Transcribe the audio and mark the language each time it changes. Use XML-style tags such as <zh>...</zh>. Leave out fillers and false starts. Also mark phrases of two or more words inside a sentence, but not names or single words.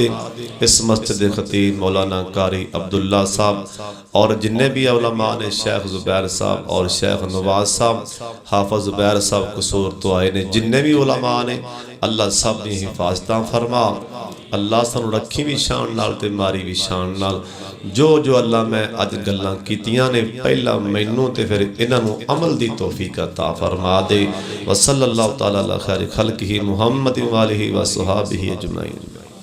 <pa>اس مسجد دے خطیب مولانا قاری عبداللہ صاحب اور جنے بھی علما نے شیخ زبیر صاحب اور شیخ نواز صاحب حافظ زبیر صاحب قصور تو آئے نے جنے بھی علما نے اللہ سب دی حفاظتاں فرما. اللہ سانوں رکھی بھی شان نال تے ماری بھی شان نال. جو جو اللہ میں اج گلاں کیتیاں نے پہلا مینوں تے فیر انہاں نوں عمل دی توفیق عطا فرما دے.</pa> <ar>و صلى الله تعالى على خير خلقه محمد و آله و صحبه أجمعين.</ar>